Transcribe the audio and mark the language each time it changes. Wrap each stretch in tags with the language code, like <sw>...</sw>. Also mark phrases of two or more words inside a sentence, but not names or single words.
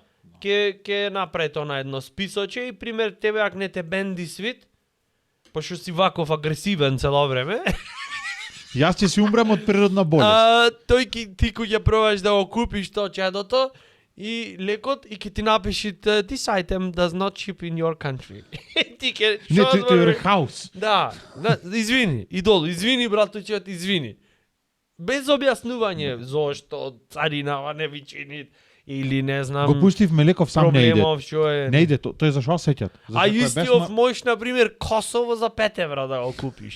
<mk>Ќе направи тоа на едно списоче и пример тебе ако не те бенди свит, пошто си ваков агресивен цело време, Јас ќе си умрем од природна болест. ти кој ќе пробаш да го купиш тоа чедото и лекот и ќе ти напиши</mk> <en>this item does not ship in your country.</en> <mk>Ти ќе Не,</mk> <sr>to je хаос.</sr> <mk>Да, извини, идол, извини братуче, извини. Без објаснување зошто царинава не ви чини или не знам. Го пуштив Мелеков сам не иде. проблемов што е. Не иде, тој зашо сеќат. А истиот можеш на пример Косово за 5 евра да го купиш.</mk>